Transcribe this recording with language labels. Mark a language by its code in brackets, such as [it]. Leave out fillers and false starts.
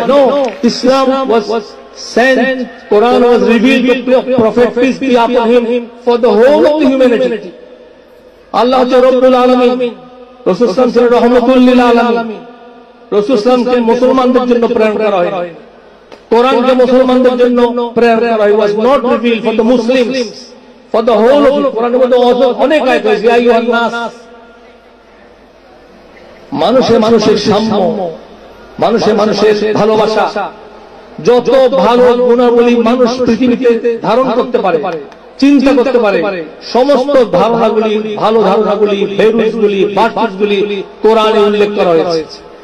[en] No, Islam was sent, Quran was revealed to Prophet peace be upon him for the whole of the humanity. [bn] Allah হচ্ছে রব্বুল আলামিন, রাসূল সাল্লাল্লাহু আলাইহি ওয়াসাল্লাম রাহমাতুল লিল আলামিন। রাসূল সাল্লাল্লাহু আলাইহি ওয়াসাল্লামকে মুসলমানদের জন্য প্রেরণ করা হয়নি, কোরআনকে মুসলমানদের জন্য প্রেরণ করা হয়। [en] was not revealed for the Muslims, for the whole of it. [bn] কোরআনের মধ্যে অনেক আয়াত আছে, ইয়া আইয়ুহান নাস, মানুষের সাম্য, মানুষের ভালোবাসা, যত ভালো গুণাবলী মানুষ পৃথিবীতে ধারণ করতে পারে, চিন্তা করতে পারে, সমস্ত ধারণাগুলি, ভালো ধারণাগুলি, ভ্যালুসগুলি, ভার্চুসগুলি কোরআনে উল্লেখ করা হয়েছে।